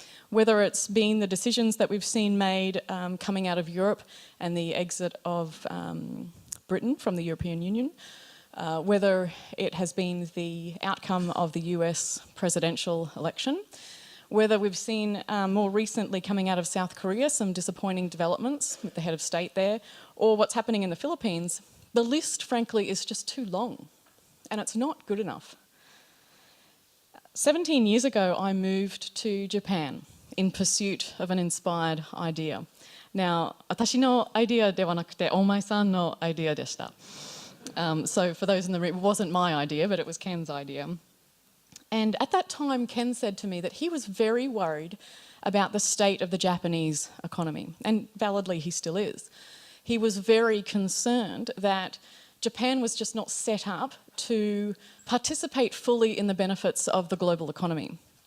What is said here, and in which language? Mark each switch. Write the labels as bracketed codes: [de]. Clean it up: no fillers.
[en] Whether it's been the decisions that we've seen made coming out of Europe and the exit of Britain from the European Union, whether it has been the outcome of the US presidential election, whether we've seen more recently coming out of South Korea some disappointing developments with the head of state there, or what's happening in the Philippines, the list, frankly, is just too long, and it's not good enough. 17 years ago, I moved to Japan in pursuit of an inspired idea. [ja] Now, 私のアイディアではなくて、大前さんのアイディアでした。 [en] So for those in the room, it wasn't my idea, but it was Ken's idea. And at that time, Ken said to me that he was very worried about the state of the Japanese economy, and validly he still is. He was very concerned that Japan was just not set up to participate fully in the benefits of the global economy.